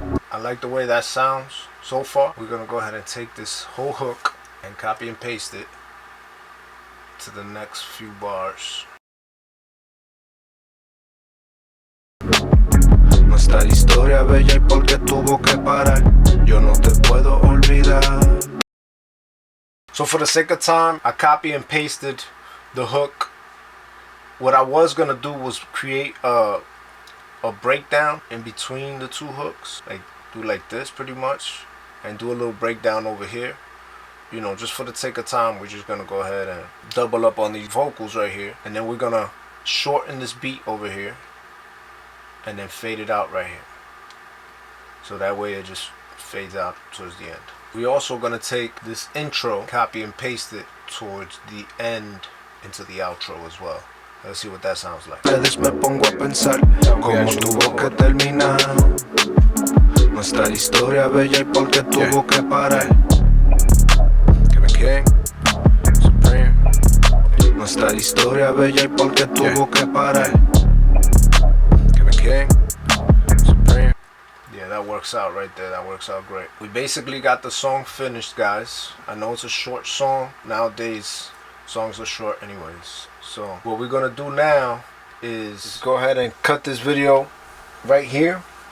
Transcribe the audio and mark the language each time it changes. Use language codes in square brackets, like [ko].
[en] I like the way that sounds so far. We're gonna go ahead and take this whole hook and copy and paste it to the next few bars. [es] Nuestra historia bella y porque tuvo que parar. Yo no te puedo olvidar. [en] So for the sake of time, I copy and pasted the hook. What I was gonna do was create a breakdown in between the 2 hooks, like do like this pretty much, and do a little breakdown over here. You know, just for the sake of time, we're just gonna go ahead and double up on these vocals right here, and then we're gonna shorten this beat over here, and then fade it out right here. So that way it just fades out towards the end. We're also gonna take this intro, copy and paste it towards the end into the outro as well. Let's see what that sounds like. [es] Me pongo a pensar cómo tuvo que terminar nuestra historia bella y por qué tuvo que parar. Kevin King, Supreme. Nuestra historia bella y por qué tuvo que parar. Kevin King, Supreme. [en] Yeah, that works out right there. That works out great. We basically got the song finished, guys. I know it's a short song. Nowadays, songs are short anyways. So what we're gonna do now is go ahead and cut this video right here.